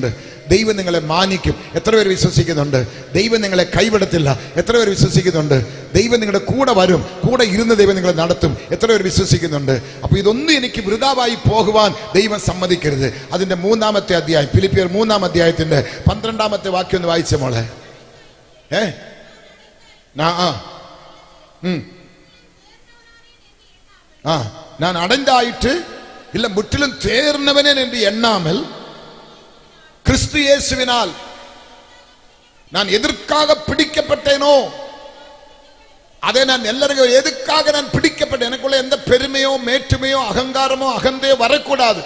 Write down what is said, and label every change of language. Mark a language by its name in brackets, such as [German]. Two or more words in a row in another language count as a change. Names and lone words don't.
[Malayalam] ദൈവം നിങ്ങളെ മാനിക്കും. എത്ര പേർ വിശ്വസിക്കുന്നുണ്ട്? ദൈവം നിങ്ങളെ കൈവിടത്തില്ല. എത്ര പേർ വിശ്വസിക്കുന്നുണ്ട്? ദൈവം നിങ്ങളുടെ കൂടെ വരും. കൂടെ ഇരുന്ന് ദൈവം നിങ്ങളെ നടത്തും. എത്ര പേർ വിശ്വസിക്കുന്നുണ്ട്? അപ്പൊ ഇതൊന്നും എനിക്ക് വൃഥാവായി പോകുവാൻ ദൈവം സമ്മതിക്കരുത്. അതിന്റെ 3-ാമത്തെ അധ്യായം, ഫിലിപ്പിയർ 3-ാം അധ്യായത്തിന്റെ 12-ാമത്തെ വാക്യം ഒന്ന് വായിച്ച മോളെ. [Tamil] நான் அடைந்தாயிற்று இல்ல முற்றிலும் தேர்ந்தவனே என்று எண்ணாமல் கிறிஸ்து இயேசுவினால் நான் எதற்காக பிடிக்கப்பட்டேனோ அதை நான் எல்லாருக்கும் எதுக்காக நான் பிடிக்கப்பட்டேன், எனக்குள்ள எந்த பெருமையோ மேற்றுமையோ அகங்காரமோ அகந்தையோ வரக்கூடாது.